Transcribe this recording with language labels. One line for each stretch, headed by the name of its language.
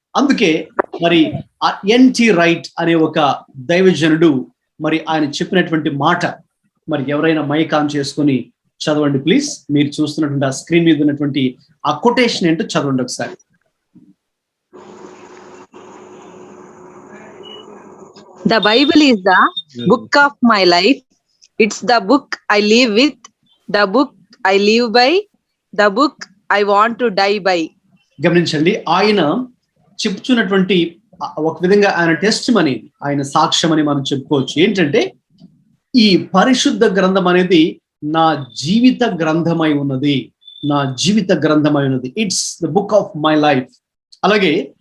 Telugu: అందుకే మరి NT right అనే ఒక దైవజనుడు మరి ఆయన చెప్పినటువంటి మాట మరి ఎవరైనా మైక్ ఆన్ చేసుకొని చదవండి ప్లీజ్. మీరు చూస్తున్నటువంటి ఆ స్క్రీన్ మీద ఉన్నటువంటి ఆ కొటేషన్ ఏంటో చదవండి ఒకసారి.
English: The Bible is the book of my life. It's the book I live with, the book I live by, the book I want to die by.
Telugu: గమనించండి, ఆయన చెప్తున్నటువంటి ఒక విధంగా ఆయన టెస్ట్ మనీ, ఆయన సాక్ష్యం అని మనం చెప్పుకోవచ్చు. ఏంటంటే ఈ పరిశుద్ధ గ్రంథం అనేది నా జీవిత గ్రంథమై ఉన్నది, నా జీవిత గ్రంథమై ఉన్నది.
English: It's the book of my life.
Telugu: అలాగే